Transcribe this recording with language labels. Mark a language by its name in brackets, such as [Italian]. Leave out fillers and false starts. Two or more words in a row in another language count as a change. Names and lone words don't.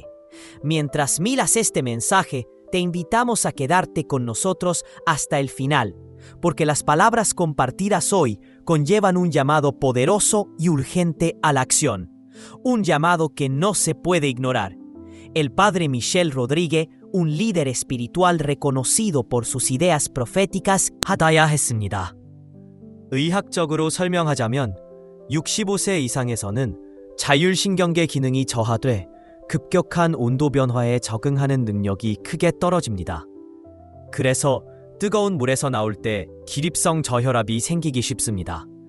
[Spanish] Mientras miras este mensaje, te invitamos a quedarte con nosotros hasta el final, porque las palabras compartidas hoy conllevan un llamado poderoso y urgente a la acción, un llamado que no se puede ignorar. El padre Michel Rodríguez, un líder espiritual reconocido por sus ideas proféticas, [Korean] 받아야 했습니다. 의학적으로 설명하자면 65세 이상에서는 자율신경계 기능이 저하돼 급격한 온도 변화에 적응하는 능력이 크게 떨어집니다. 그래서 뜨거운 물에서 나올 때 기립성 저혈압이 생기기 쉽습니다.